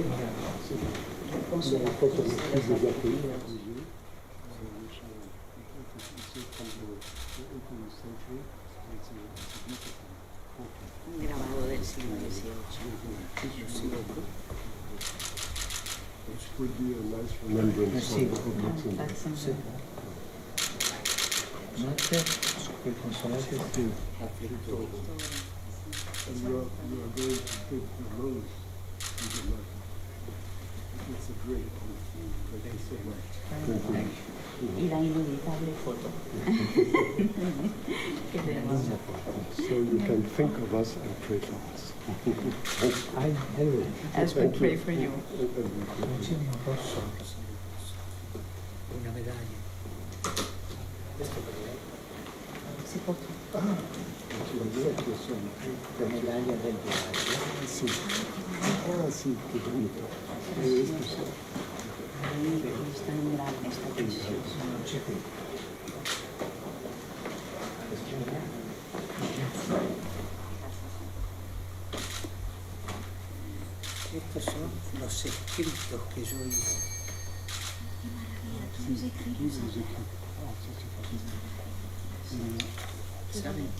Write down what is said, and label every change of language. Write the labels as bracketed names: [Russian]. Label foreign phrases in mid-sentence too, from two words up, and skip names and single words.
[French] La conservatrice des ateliers. [Spanish] Un grabado del siglo XVIII. [English] Which would be a nice remembrance of Luxembourg. And you are going to take the rose with the light. It's a great honor. Thank you so much. Thank you. [Spanish] Y la inevitable foto. Que tenemos. [English] So you can think of us and pray for us. I will. As we pray for you. [Italian] Monsignor, posso? Una medaglia. Questo per lei? Si può. La medaglia del viaggio. Sì. Ah sì, che bonito. [Spanish] Está en grande, está precioso. [Italian] Non c'è qui. [Spanish] Estos son los escritos que yo hice. Qué maravilla, tú nos escribes. ¿Saben?